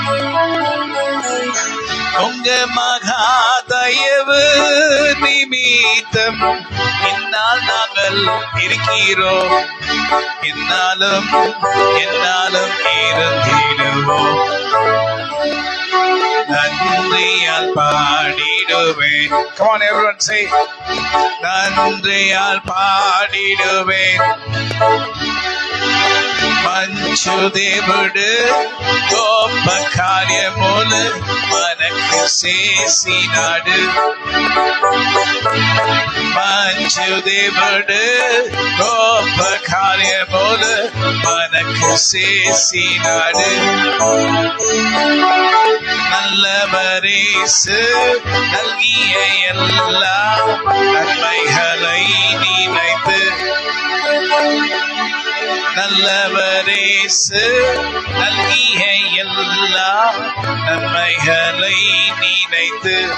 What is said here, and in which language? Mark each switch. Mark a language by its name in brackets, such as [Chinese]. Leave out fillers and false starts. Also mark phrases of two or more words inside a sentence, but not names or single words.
[Tamil] உங்க மகா தயவு நிமித்தம் என்னால் நாங்கள் இருக்கிறோம், என்னாலும் இருந்திடுவோம். நன்றியால் பாடிடுவேன். [English] Come on, everyone say, [Tamil] நன்றியால் பாடிடுவேன். [Telugu] మంచు దేవుడు గొప్ప కార్యములు మనకు చేసినాడు, మంచు దేవుడు గొప్ప కార్యములు మనకు చేసినాడు. [Tamil] நல்லவரேசு நல்கிய எல்லா நன்மைகளை நினைத்து, நல்லவரேசு நல்கிய எல்லா நன்மைகளை நினைத்து